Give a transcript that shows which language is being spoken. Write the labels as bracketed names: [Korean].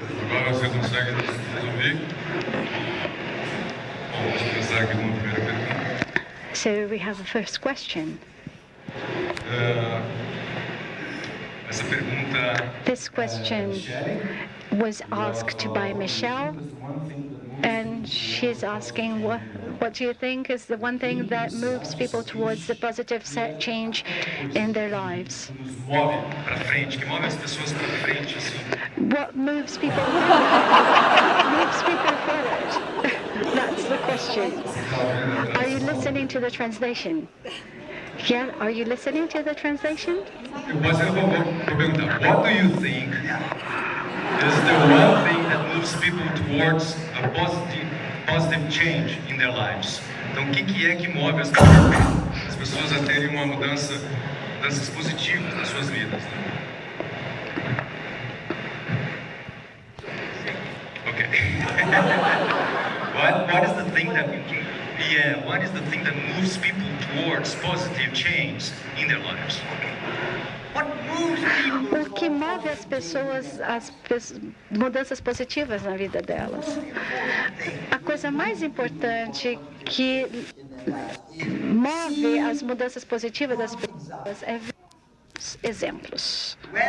[Portuguese] Agora você consegue ouvir? começar aqui com uma primeira pergunta. [English] So we have a first question. [Portuguese] Essa pergunta [English] This question was asked by Michelle, and she's asking, what do you think is the one thing that moves people towards the positive change in their lives? [Portuguese] nos move para frente, que move as pessoas para frente, assim. [English] What moves people forward? What moves people forward? That's the question. Are you listening to the translation? Yeah, are you listening to the translation? [Portuguese] Eu vou perguntar, [English] what do you think is the one thing that moves people towards a positive change in their lives? [Portuguese] Então, o que é que move as pessoas a terem uma mudanças positivas nas suas vidas? [English] Okay. What is the thing that what is the thing that moves people towards positive change in their lives? What moves people? [Portuguese] O que move as pessoas, mudanças positivas na vida delas? A coisa mais importante que move as mudanças positivas das pessoas é ver os exemplos.